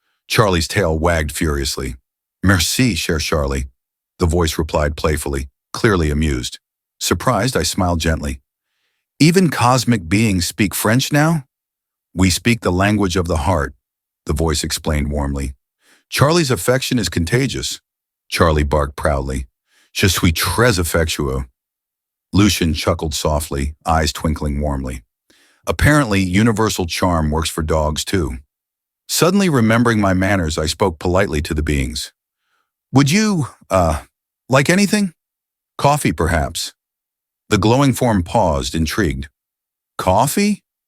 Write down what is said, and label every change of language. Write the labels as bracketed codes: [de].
[en] Charlie's tail wagged furiously. [fr] Merci, cher [en] Charlie, the voice replied playfully, clearly amused. Surprised, I smiled gently. Even cosmic beings speak French now? We speak the language of the heart, the voice explained warmly. Charlie's affection is contagious. Charlie barked proudly. [fr] Je suis très affectueux. [en] Lucien chuckled softly, eyes twinkling warmly. Apparently, universal charm works for dogs too. Suddenly remembering my manners, I spoke politely to the beings. Would you, like anything? Coffee, perhaps. The glowing form paused, intrigued. Coffee?